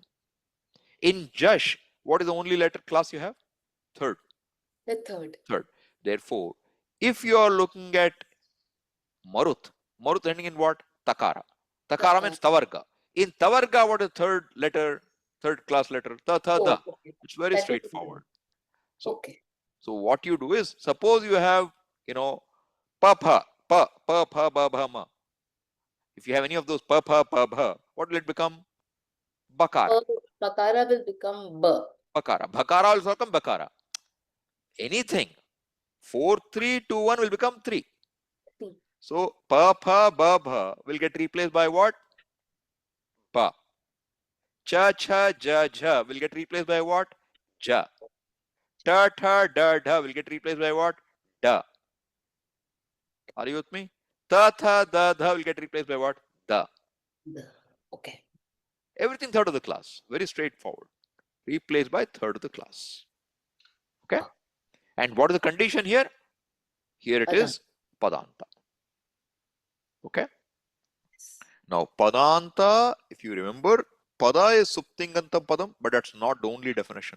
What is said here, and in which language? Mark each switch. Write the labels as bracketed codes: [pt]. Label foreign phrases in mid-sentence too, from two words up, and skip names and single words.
[en] In Jash, what is the only letter class you have? Third. the third. Third. Therefore, if you are looking at Marut, Marut ending in what? Takara. Takara means Tavarga. In Tavarga, what is third letter? Third class letter? [sa] Ta, tha, da. [en] Oh, okay. It's very That is straightforward. So, okay. so what you do is, suppose you have, [sa] pa, pha, pa, pa, pha, ba, bha, ma. [en] If you have any of those [sa] pa, pha, pa, bha, [en] what will it become? Bakara. Bakara will become B. Bakara. Bhakara will become Bakara. Anything. 4, 3, 2, 1 will become 3. Three. So, [sa] pa, pha, ba, bha [en] will get replaced by what? Pa. [sa] Cha, cha, ja, ja [en] will get replaced by what? Ja. [sa] Ta, tha, da, da [en] will get replaced by what? Da. Are you with me? [sa] Ta, tha, da, da [en] will get replaced by what? Da. The. Okay. Everything third of the class. Very straightforward. Replaced by third of the class. Okay? And what is the condition here? Here it is Padanta. Okay? Now, Padanta, if you remember, Pada is [sa] Suptingantam Padam, [en] but that's not the only definition.